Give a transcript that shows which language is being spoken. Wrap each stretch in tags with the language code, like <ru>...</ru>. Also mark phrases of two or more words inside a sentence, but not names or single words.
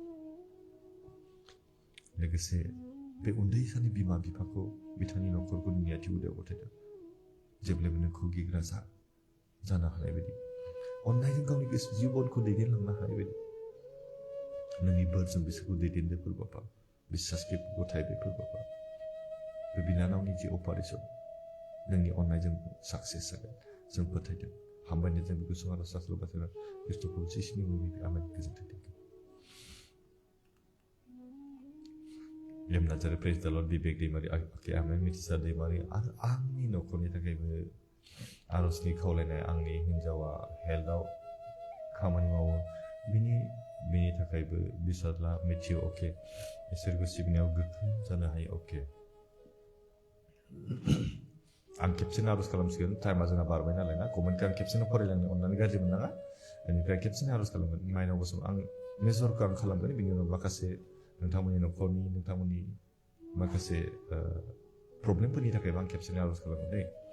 <brx>लोगोसे बे उन्दै सानै बिमा बिफाखौ बिथांनि न'खरखौ नोंनि आथिं मुदायाव गथायदों जेब्लायबो नोंखौ गिग्रा जानो हानाय बायदि अननायजों गावनि गोसो जिबनखौ दैदेनलांनो हानाय बायदि नोंनि बोरजों बिसोरखौ दैदेनदो फोरबाबा बिश्वासखौ गथायदो फोरबाबा बे बिनानावनि</brx> <en>the operation</en> <brx>नोंनि अननायजों साक्सेस जागोन जों फोथायदों हामबायनो जों बेखौ समाज सास्त्र बाथ्रा ख्रिस्ट'खौ जिसुनि मुङै आमेन गोजोन्थों</brx> <en>Yam Nazare, praise the Lord, Bibek Dimari, okay, Amen, Mitisa Dimari,</en> <brx>आरो आंनि न'खरनि थाखायबो आरजनि खावलायनाय आंनि हिन्जावा हेल्थआव खामानि मावो बिनि थाखायबो बिसारला मिथियो अके इसोरखौ सिबिनायाव गोख्रों जानो हायो अके आं खेबसेनो आर'ज खालामसिगोन टाइमा जोंना बारबाय नालाय ना कमेन्टखौ आं खेबसेनो फरायलांनो अननानै गाज्रि मोननाङा बेनिफ्राय खेबसेनो आर'ज खालामगोन माइनाव बसुम आं मेजरखौ आं खालामगोन बिनि उनाव माखासे नोंथांमोननि न'खरनि नोंथांमोननि माखासे प्रब्लेमफोरनि थाखायबो आं खेबसेनो आर'ज खालामगोन दै</brx>